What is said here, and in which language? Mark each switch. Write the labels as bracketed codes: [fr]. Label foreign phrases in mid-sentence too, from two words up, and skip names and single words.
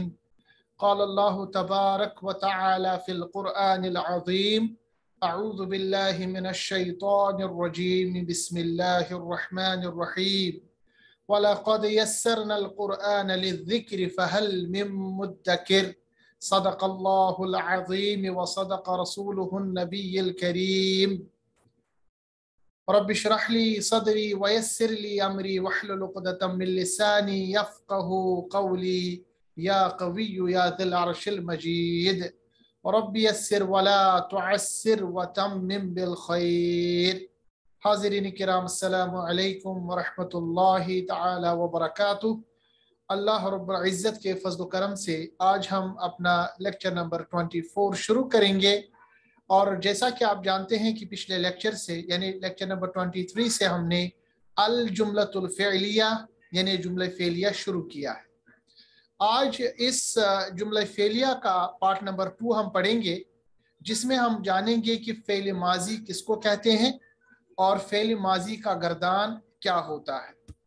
[ar] قال الله تبارك وتعالى في القرآن العظيم أعوذ بالله من الشيطان الرجيم بسم الله الرحمن الرحيم ولقد يسرنا القرآن للذكر فهل من مدكر صدق الله العظيم وصدق رسوله النبي الكريم. رب اشرح لي صدري ويسر لي أمري واحلل عقدة من لساني يفقهوا قولي يا قوي يا ذا العرش المجيد. رب يسر ولا تعسر وتمم بالخير. حاضرين كرام، السلام عليكم ورحمة الله تعالى وبركاته. الله رب العزة [ur] کے فضل کرم سے آج ہم اپنا [en] lecture number [ur] 24 شروع کریں گے. اور جیسا کہ آپ جانتے ہیں کہ پچھلے لیکچر سے یعنی [en] lecture number [ur] 23 سے ہم نے [ar] الجملة الفعلية [ur] یعنی جملہ فعلیہ شروع کیا ہے. آج اس جملہ فعلیہ کا [en] part number [ur] 2 ہم پڑھیں گے، جس میں ہم جانیں گے کہ فعل ماضی کس کو کہتے ہیں اور فعل ماضی کا گردان کیا ہوتا ہے.